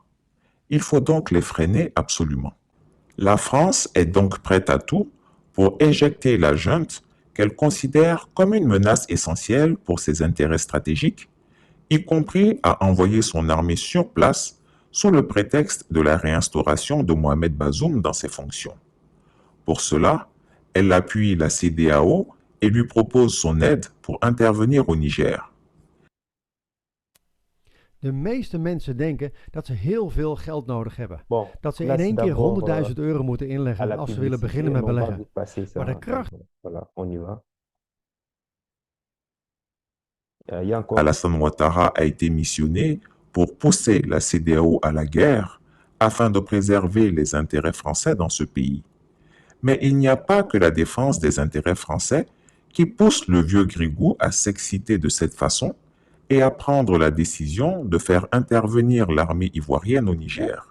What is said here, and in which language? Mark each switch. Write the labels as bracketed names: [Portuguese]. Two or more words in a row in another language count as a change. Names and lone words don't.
[French] Il faut donc les freiner absolument. La France est donc prête à tout pour éjecter la junte qu'elle considère comme une menace essentielle pour ses intérêts stratégiques, y compris à envoyer son armée sur place sous le prétexte de la réinstauration de Mohamed Bazoum dans ses fonctions. Pour cela, elle appuie la CEDEAO et lui propose son aide pour intervenir au Niger. [Dutch] De meeste mensen denken dat ze heel veel geld nodig hebben. [French] Bon, [Dutch] Dat ze in [French] place [Dutch] één keer [French] d'abord [Dutch] 100.000 euro moeten [French] à [Dutch] inleggen [French] la [Dutch] als ze willen [French] publicité, [Dutch] beginnen met [French] mais on va [Dutch] beleggen. [French] vite passer ça. [Dutch] Maar de kracht... [French] Voilà, on y va. Il y a encore... Alassane Ouattara a été missionné pour pousser la CEDEAO à la guerre afin de préserver les intérêts français dans ce pays. Mais il n'y a pas que la défense des intérêts français qui pousse le vieux Grigou à s'exciter de cette façon et à prendre la décision de faire intervenir l'armée ivoirienne au Niger.